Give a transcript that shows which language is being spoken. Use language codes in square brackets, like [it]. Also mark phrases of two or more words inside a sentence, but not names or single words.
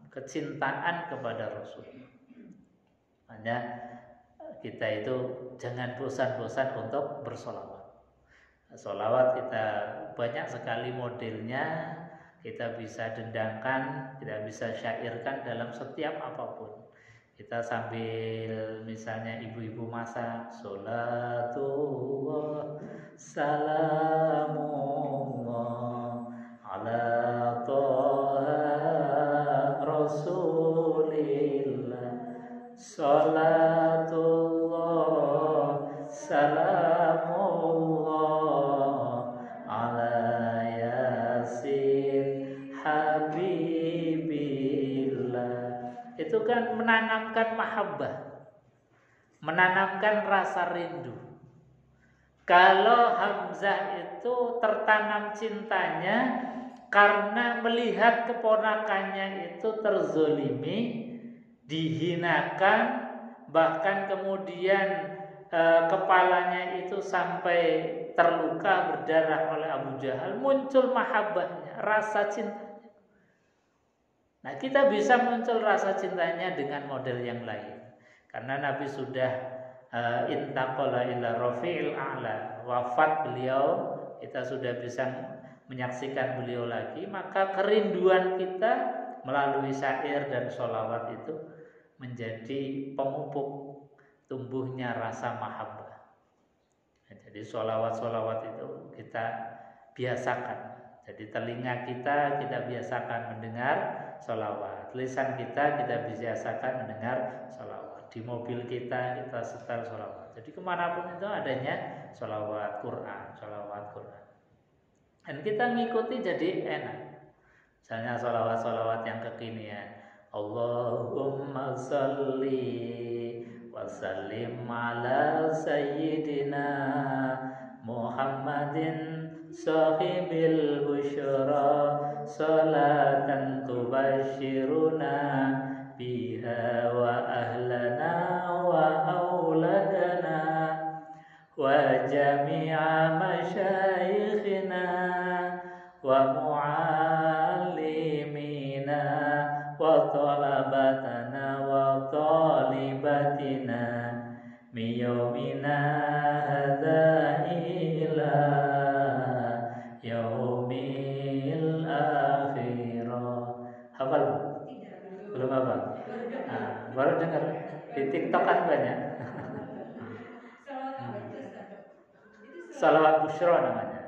[id] Kecintaan kepada Rasulullah. Makanya kita itu jangan bosan-bosan untuk bersolawat. Solawat kita banyak sekali modelnya. Kita bisa dendangkan, kita bisa syairkan dalam setiap apapun. Kita sambil misalnya ibu-ibu masak, [ar] صلاة الله سلام الله على طه رسول الله صلاة الله سلام الله على يس حبيب الله. [id] Itu kan menanamkan mahabbah, menanamkan rasa rindu. Kalau Hamzah itu tertanam cintanya karena melihat keponakannya itu terzolimi, dihinakan, bahkan kemudian kepalanya itu sampai terluka berdarah oleh Abu Jahal, muncul mahabbahnya, rasa cintanya. Nah, kita bisa muncul rasa cintanya dengan model yang lain. Karena Nabi sudah [ar] انتقل إلى الرفيق الأعلى, [id] wafat beliau, kita sudah bisa menyaksikan beliau lagi, maka kerinduan kita melalui syair dan sholawat itu menjadi pemupuk tumbuhnya rasa mahabbah. Jadi sholawat-sholawat itu kita biasakan. Jadi telinga kita biasakan mendengar sholawat, lisan kita biasakan mendengar sholawat, di mobil kita setel sholawat. Jadi kemanapun itu adanya sholawat Quran, sholawat Quran. Dan kita ngikuti jadi enak. Misalnya sholawat-sholawat yang kekinian, [ar] اللهم صل وسلم على سيدنا محمد صاحب البشرى صلاة تبشرنا بها وأهلنا وأولادنا وجميع مشايخنا و ومعلمينا وطلابنا وطالباتنا من يومنا هذا إلى يوم الآخرة. Hafal? [id] Belum hafal? Nah, baru dengar di TikTok kan banyak. Salawat Busyra namanya.